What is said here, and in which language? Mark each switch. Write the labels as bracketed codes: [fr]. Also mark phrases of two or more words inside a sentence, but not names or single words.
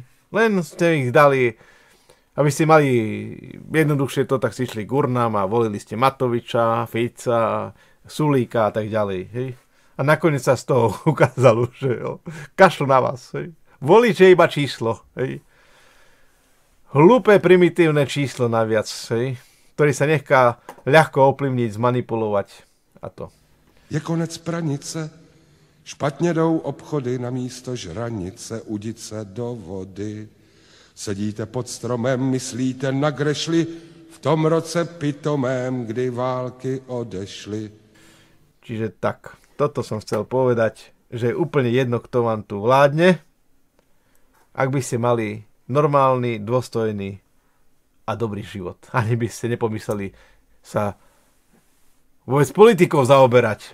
[sk] Len ste ich dali, aby ste mali jednoduchšie to, tak si išli k urnám a volili ste Matoviča, Fica, Sulíka a tak ďalej. Hej. A nakoniec sa z toho ukázalo, že kašľú na vás. Hej. Volič je iba číslo. Hej. Hlúpe, primitívne číslo naviac, hej, ktorý sa nechá ľahko ovplyvniť, zmanipulovať a to. [cs] Je konec pranice, špatně jdou obchody, na místo žranice udit se do vody. Sedíte pod stromem, myslíte na grešli, v tom roce pitomém, kdy války odešly. [sk] Čiže tak, toto som chcel povedať, že je úplne jedno, kto vám tu vládne. Ak by ste mali normálny, dôstojný a dobrý život. Ani by ste nepomysleli sa vôbec politikou zaoberať.